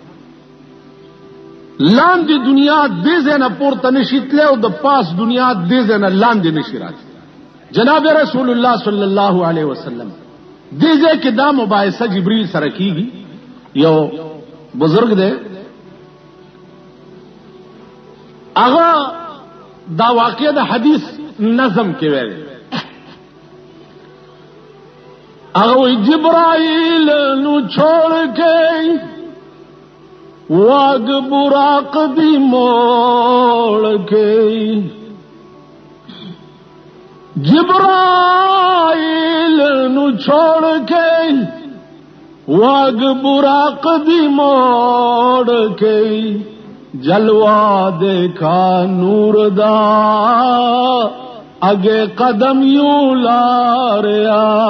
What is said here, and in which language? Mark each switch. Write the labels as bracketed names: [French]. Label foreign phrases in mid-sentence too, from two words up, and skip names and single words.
[Pashto] لاندې دنیا دې ځنه پورته نشیتله او د پاس دنیا دې ځنه لاندې نشی راځي جناب [Arabic] رسول الله صلی الله علیه وسلم [Pashto] دې ځکه دا مباحثه جبريل سره کیږي یو بزرگ دی هغه دا واقعه د حدیث نظم کې ویل [Punjabi] او جبرائیل نو چھوڑ کے واگ براق دی موڑ کے جبرائیل نو چھوڑ کے واگ براق دی موڑ کے جلوہ دیکھا نور دا اگے قدم یوں لاریا